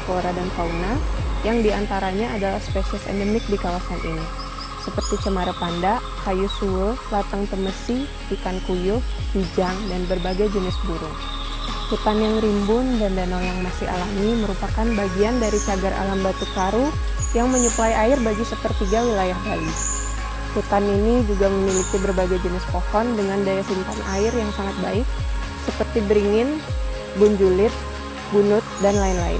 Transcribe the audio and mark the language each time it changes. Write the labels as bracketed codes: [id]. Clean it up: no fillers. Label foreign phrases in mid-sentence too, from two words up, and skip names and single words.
[id] flora dan fauna yang diantaranya adalah spesies endemik di kawasan ini, seperti cemara panda, kayu suwe, latang temesi, ikan kuyuh, kijang, dan berbagai jenis burung. Hutan yang rimbun dan danau yang masih alami merupakan bagian dari cagar alam Batu Karu yang menyuplai air bagi sepertiga wilayah Bali. Hutan ini juga memiliki berbagai jenis pohon dengan daya simpan air yang sangat baik, seperti beringin, bunjulit, bunut, dan lain-lain.